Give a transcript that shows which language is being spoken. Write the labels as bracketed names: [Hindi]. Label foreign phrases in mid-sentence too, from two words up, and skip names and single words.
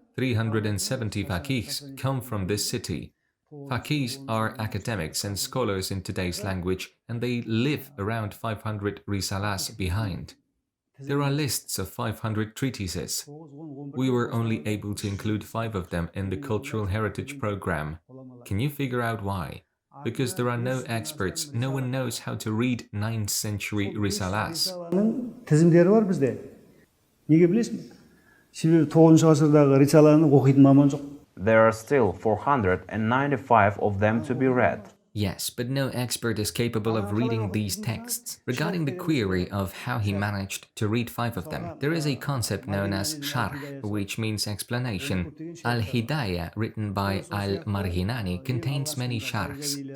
[English] 370 faqihs come from this city. Faqihs are academics and scholars in today's language, and they live around 500 risalas behind. There are lists of 500 treatises. We were only able to include 5 of them in the Cultural Heritage Program. Can you figure out why? Because there are no experts, no one knows how to read 9th century risalas. [Kazakh] Тізімдері бар бізде. Неге білесің бе? Себебі 9-шы ғасырдағы рисаланы оқитын маман жоқ. [English] There are still 495 of them to be read. Yes, but no expert is capable of reading these texts. Regarding the query of how he managed to read 5 of them, there is a concept known as sharh, which means explanation. Al-Hidayah, written by al-Marghinani, contains many sharhs.